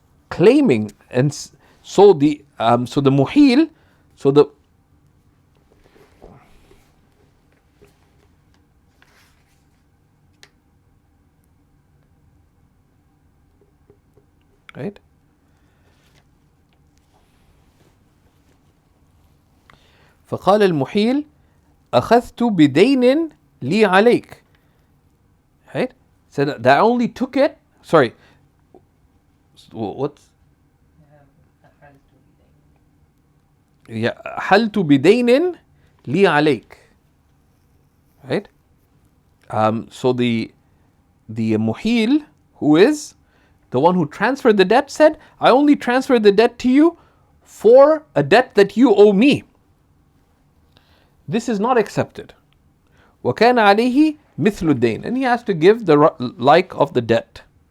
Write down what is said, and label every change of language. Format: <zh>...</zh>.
<en>Claiming, and so the muhil, so the right?</en> <ar>فقال المحيل أخذت بدين لي عليك.</ar> <en>Right? So that I only took it. Sorry. What's?</en> <ar>Yeah, أحلت بدين لي عليك.</ar> <en>Right? So the muhil, who is the one who transferred the debt, said, I only transferred the debt to you for a debt that you owe me. This is not accepted.</en> <ar>وَكَانَ عَلَيْهِ مِثْلُ الدَّيْنِ,</ar> <en>and he has to give the like of the debt.</en>